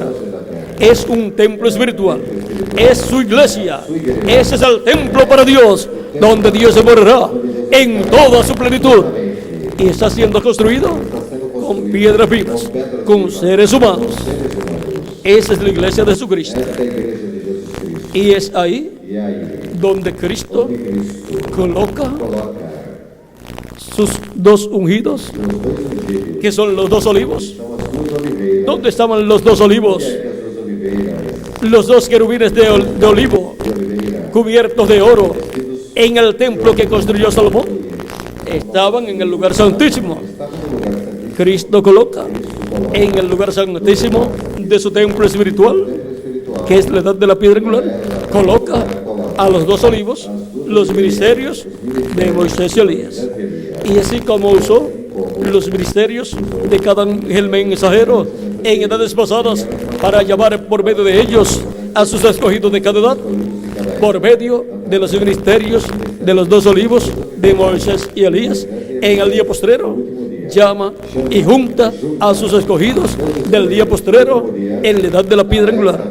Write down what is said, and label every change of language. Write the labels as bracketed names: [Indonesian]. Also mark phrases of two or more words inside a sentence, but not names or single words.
[Spanish] Es un templo espiritual, es su iglesia. Ese es el templo para Dios, donde Dios se morará en toda su plenitud. Y está siendo construido con piedras vivas, con seres humanos. Esa es la iglesia de Jesucristo. [Portuguese] esta é a igreja de Jesus Cristo. [Spanish] Y es ahí [Portuguese] E aí, [Spanish] donde Cristo coloca [Portuguese] coloca [Spanish] sus dos ungidos, [Portuguese] os dois ungidos, [Spanish] que son los dos olivos. [Portuguese] são as duas oliveiras. [Spanish] ¿Dónde estaban los dos olivos? [Portuguese] Onde é que as duas oliveiras [Spanish] Los dos querubines de olivo, [Portuguese] de oliveira [Spanish] cubiertos de oro, en el templo que construyó Salomón, estaban en el lugar santísimo. [Portuguese] estavam no lugar santíssimo? [Spanish] Cristo coloca en el lugar santísimo de su templo espiritual, [Portuguese] Espiritual. [Spanish] que es la edad de la piedra angular, coloca a los dos olivos, los ministerios de Moisés y Elías. Y así como usó los ministerios de cada ángel mensajero en edades pasadas para llamar por medio de ellos a sus escogidos de cada edad, por medio de los ministerios de los dos olivos de Moisés y Elías, en el día postrero llama y junta a sus escogidos del día postrero en la edad de la piedra angular.